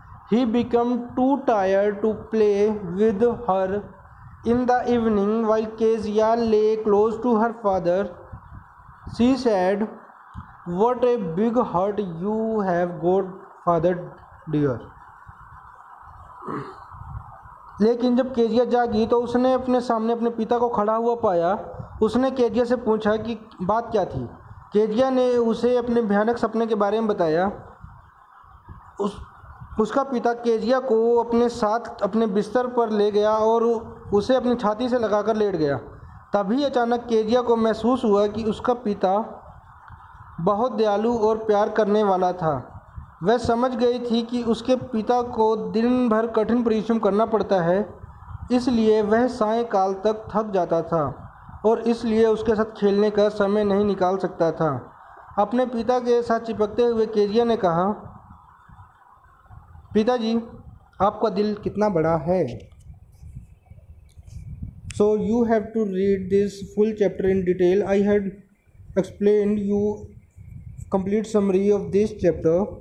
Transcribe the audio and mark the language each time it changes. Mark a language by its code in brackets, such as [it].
[en] He became too tired to play with her in the evening. While Kezia lay close to her father, she said, "What a big heart you have got, father dear." [hi] लेकिन जब Kezia जागी तो उसने अपने सामने अपने पिता को खड़ा हुआ पाया। उसने केजिया से पूछा कि बात क्या थी। केजिया ने उसे अपने भयानक सपने के बारे में बताया। उसका पिता केजिया को अपने साथ अपने बिस्तर पर ले गया और उसे अपनी छाती से लगाकर लेट गया। तभी अचानक केजिया को महसूस हुआ कि उसका पिता बहुत दयालु और प्यार करने वाला था। वह समझ गई थी कि उसके पिता को दिन भर कठिन परिश्रम करना पड़ता है, इसलिए वह सायंकाल तक थक जाता था और इसलिए उसके साथ खेलने का समय नहीं निकाल सकता था। अपने पिता के साथ चिपकते हुए केजिया ने कहा, पिताजी, आपका दिल कितना बड़ा है। [en] So you have to read this full chapter in detail. I had explained you complete summary of this chapter.